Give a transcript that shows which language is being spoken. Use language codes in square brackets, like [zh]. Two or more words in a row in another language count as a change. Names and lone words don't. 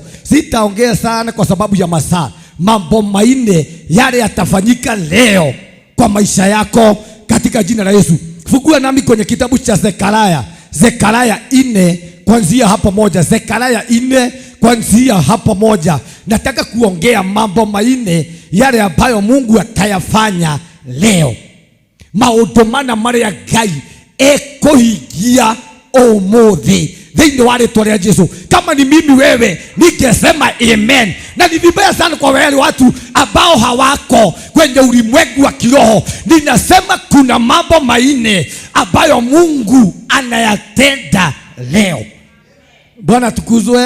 [sw] Sitaongea sana kwa sababu ya masaa. Mambo manne yale yatafanyika leo kwa maisha yako katika jina la Yesu. Fungua nami kwenye kitabu cha Zekaria 4 kuanzia hapo moja. Zekaria 4 kuanzia hapo moja. Nataka kuongea mambo manne yale ambayo Mungu atayafanya leo. [ki] Maundu mana maria Ngai ekuhingia umuthi thĩinĩ wa rĩtwa rĩa Yesu. [sw] Kama ni mimi wewe ningesema amen. Na ni vibaya sana kwa wale watu ambao hawako kwenye ulimwengu wa kiroho. Ninasema kuna mambo manne ambayo Mungu anayatenda leo. Bwana tukuzwe.